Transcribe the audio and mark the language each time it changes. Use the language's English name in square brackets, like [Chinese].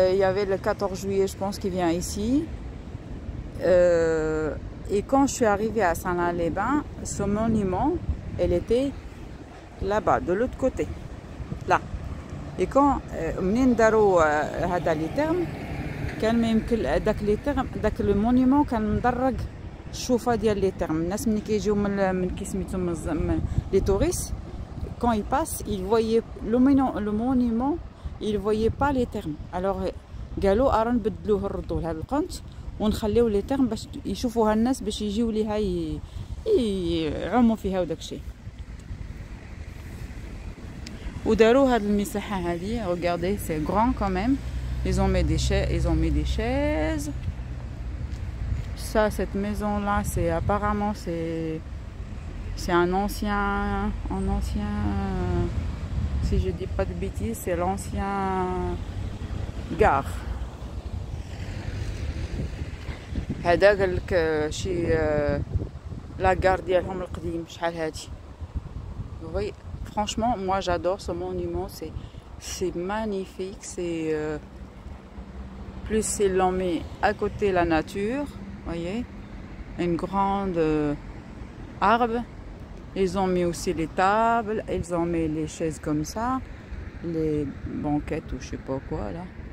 [French] Il y avait le 14 juillet, je pense, qui vient ici. Et quand je suis arrivée à Saint-Lin-les-Bains, ce monument, elle était là-bas, de l'autre côté, là. Et quand [Arabic] منين داروا هذا لي تيرم كان ما يمكن داك لي تيرم داك لو مونيمون كان مدرج الشوفه ديال لي تيرم. الناس ملي كيجيو من كي سميتو لي توريست [French] quand ils passent ils voyaient le monument, ils voyaient pas les termes. alors [Arabic] قالوا ارا نبدلوه نردوه لهذا القنت ونخليو لي تيرم باش يشوفوها الناس باش يجيو ليها يعوموا فيها وداك الشيء. وداروا هاد المساحه هذه. [French] regardez c'est grand quand même. Ils ont mis des chaises. Ça, cette maison là, c'est apparemment c'est un ancien si je dis pas de bêtises, c'est l'ancien gare. [Arabic] هذا قال لك شي [French] la gare [Arabic] ديالهم القديم شحال هادي. [French] Oui, franchement, moi j'adore ce monument, c'est magnifique, c'est plus ils l'ont mis à côté la nature, voyez, une grande arbre. Ils ont mis aussi les tables, ils ont mis les chaises comme ça, les banquettes ou je sais pas quoi là.